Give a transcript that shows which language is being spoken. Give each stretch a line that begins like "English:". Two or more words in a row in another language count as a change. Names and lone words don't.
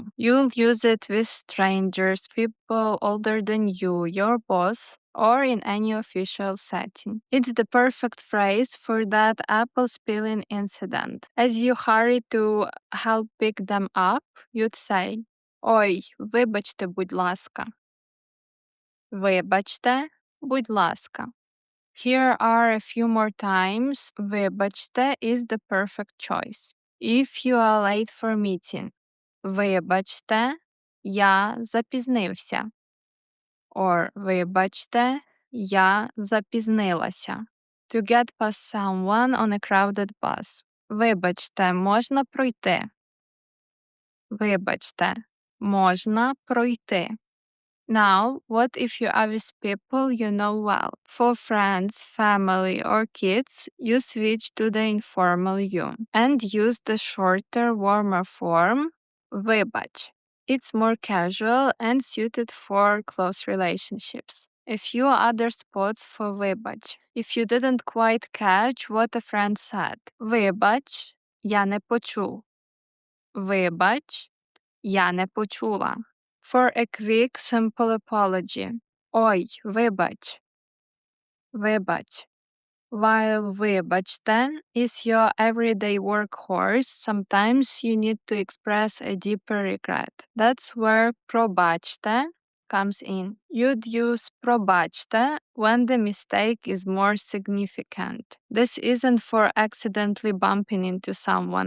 English: You'll use it with strangers, people older than you, your boss, or in any official setting. It's the perfect phrase for that apple spilling incident. As you hurry to help pick them up, you'd say,
Ukrainian: Ой, вибачте, будь ласка. Вибачте, будь ласка.
English: Here are a few more times. Вибачте is the perfect choice. If you are late for meeting.
Ukrainian: Вибачте, я запізнився. Or вибачте, я запізнилася.
English: To get past someone on a crowded bus.
Ukrainian: Вибачте, можна пройти. Вибачте, можна пройти.
English: Now, what if you are with people you know well? For friends, family, or kids, you switch to the informal you and use the shorter, warmer form, вибач. It's more casual and suited for close relationships. A few other spots for вибач. If you didn't quite catch what a friend said.
Ukrainian: Вибач, я не почув. Вибач, я не почула.
English: For a quick, simple apology.
Ukrainian: Ой, вибач. Вибач.
English: While вибачте is your everyday workhorse, sometimes you need to express a deeper regret. That's where пробачте comes in. You'd use пробачте when the mistake is more significant. This isn't for accidentally bumping into someone.